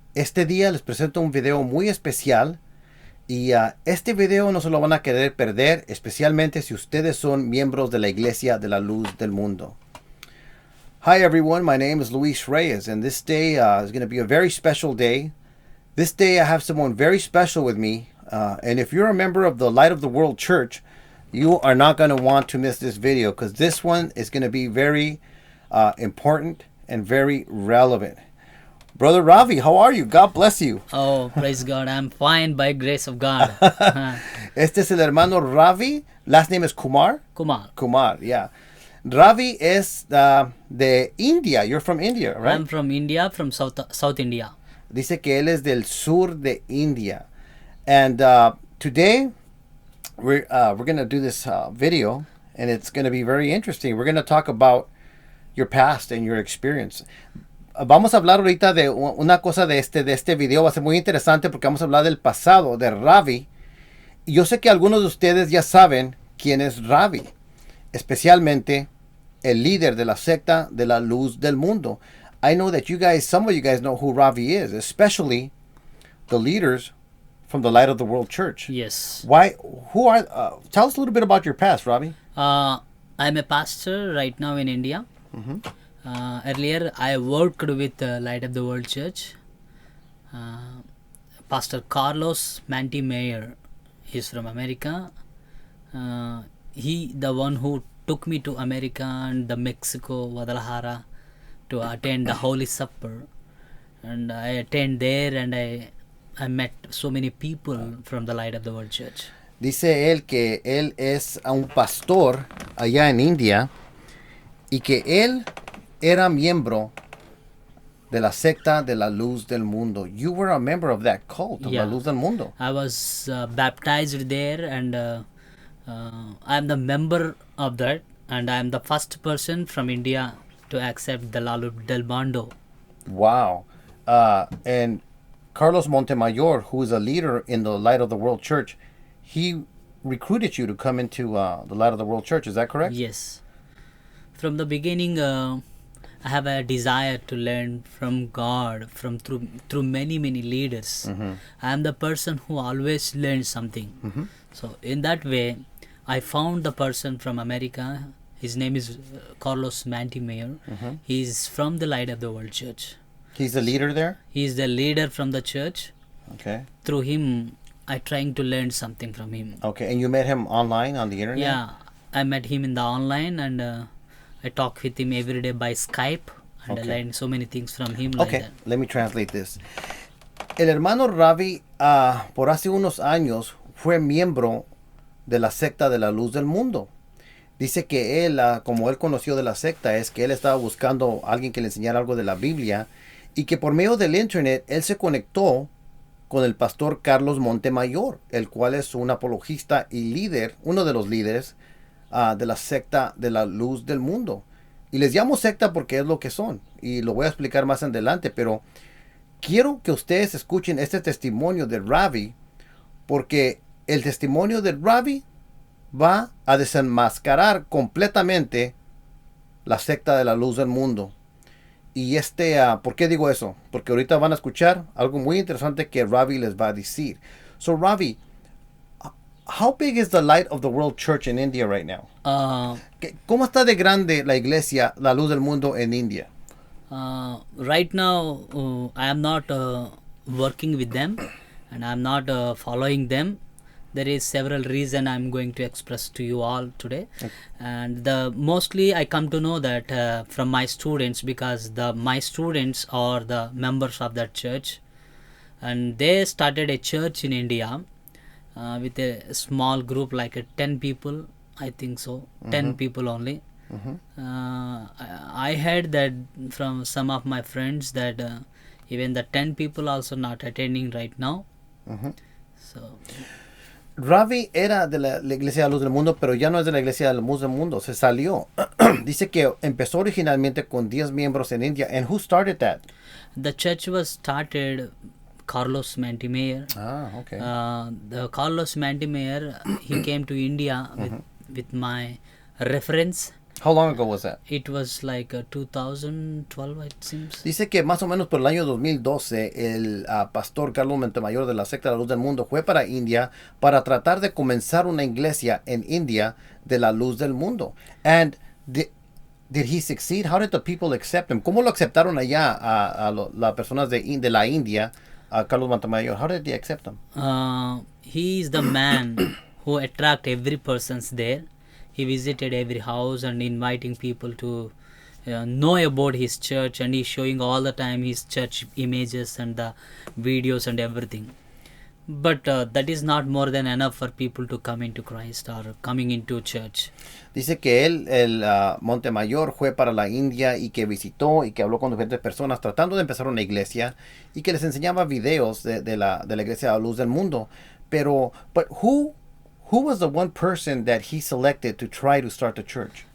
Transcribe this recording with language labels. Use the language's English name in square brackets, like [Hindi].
[Spanish] Este día les presento un video muy especial y este video no se lo van a querer perder, especialmente si ustedes son miembros de la Iglesia de la Luz del Mundo. [English] Hi everyone, my name is Luis Reyes and this day is going to be a very special day. This day I have someone very special with me and if you're a member of the Light of the World Church, you are not going to want to miss this video because this one is going to be very important and very relevant. Brother Ravi, how are you? God bless you. Oh, praise God. I'm fine by grace of God. [Spanish] Este es el hermano Ravi. [English] Last name is Kumar? Kumar. Kumar, yeah. [Spanish] Ravi es de India. [English] You're from India, right? I'm from India, from South India. [Spanish] Dice que él es del sur de India. [English] And today, we're going to do this video, and it's going to be very interesting. We're going to talk about your past and your experience. [Spanish] Vamos a hablar ahorita de una cosa de este video. Va a ser muy interesante porque vamos a hablar del pasado de Ravi. Y yo sé que algunos de ustedes ya saben quién es Ravi, especialmente el líder de la secta de la Luz del Mundo. [English] I know that some of you guys know who Ravi is, especially the leaders from the Light of the World Church. Yes. Tell us a little bit about your past, Ravi. I'm a pastor right now in India. Mm-hmm. Earlier, I worked with Light of the World Church. Pastor Carlos Manti-Mayer is from America. He, the one who took me to America and the Mexico, Guadalajara, to attend the Holy Supper. And I attend there and I met so many people from the Light of the World Church. [Spanish] Dice él que él es un pastor allá en India y que él era miembro de la secta de la Luz del Mundo. [English] You were a member of that cult of la Luz del Mundo. I was baptized there and I'm the member of that, and I'm the first person from India to accept the Luz del Mundo. Wow. And Carlos Montemayor, who is a leader in the Light of the World Church, he recruited you to come into the Light of the World Church. Is that correct? Yes. From the beginning, I have a desire to learn from God, through many leaders. Mm-hmm. I am the person who always learns something. Mm-hmm. So in that way, I found the person from America. His name is Carlos Manti-Mayer. Mm-hmm. He's from the Light of the World Church. He's the leader there? He is the leader from the church. Okay. Through him, I trying to learn something from him. Okay, and you met him online on the internet? Yeah, I met him in the online and I talk with him every day by Skype and I learned so many things from him. Okay, like that. Let me translate this. [Spanish] El hermano Ravi, por hace unos años, fue miembro de la secta de la Luz del Mundo. Dice que él, como él conoció de la secta, es que él estaba buscando a alguien que le enseñara algo de la Biblia y que por medio del internet él se conectó con el pastor Carlos Montemayor, el cual es un apologista y líder, uno de los líderes de la secta de la Luz del Mundo. Y les llamo secta porque es lo que son. Y lo voy a explicar más adelante, pero quiero que ustedes escuchen este testimonio de Ravi, porque el testimonio de Ravi va a desenmascarar completamente la secta de la Luz del Mundo. Y ¿por qué digo eso? Porque ahorita van a escuchar algo muy interesante que Ravi les va a decir. [English] So Ravi, how big is the Light of the World Church in India right now? [Spanish] ¿Cómo está de grande la iglesia, la Luz del Mundo en India? [English] Right now, I am not working with them and I am not following them. There is several reasons I'm going to express to you all today. Okay. And mostly I come to know that from my students, because my students are the members of that church, and they started a church in India with a small group, like 10 people, I think so. Mm-hmm. 10 people only. Mm-hmm. I heard that from some of my friends that even the 10 people also not attending right now. Mm-hmm. So [Spanish] Ravi era de la Iglesia de la Luz del Mundo, pero ya no es de la Iglesia de la Luz del Mundo. Se salió. Dice que empezó originalmente con 10 miembros en India. [English] And who started that? The church was started Carlos Manti-Mayer. Okay. The Carlos Manti-Mayer, he came to India with my reference. How long ago was that? It was like 2012, it seems. [Spanish] Dice que más o menos por el año 2012 el pastor Carlos Montemayor de la secta de la Luz del Mundo fue para India para tratar de comenzar una iglesia en India de la Luz del Mundo. [English] And did he succeed? How did the people accept him? [Spanish] ¿Cómo lo aceptaron allá a las personas de la India, a Carlos Montemayor? [English] How did they accept him? He is the man who attract every persons there. He visited every house and inviting people to know about his church, and he's showing all the time his church images and the videos and everything. But that is not more than enough for people to come into Christ or coming into church. [Spanish] Dice que él, el Montemayor, fue para la India y que visitó y que habló con diferentes personas tratando de empezar una iglesia y que les enseñaba videos de la iglesia de la Luz del Mundo. [English] Pero, but who was the one person that he selected to try to start the church?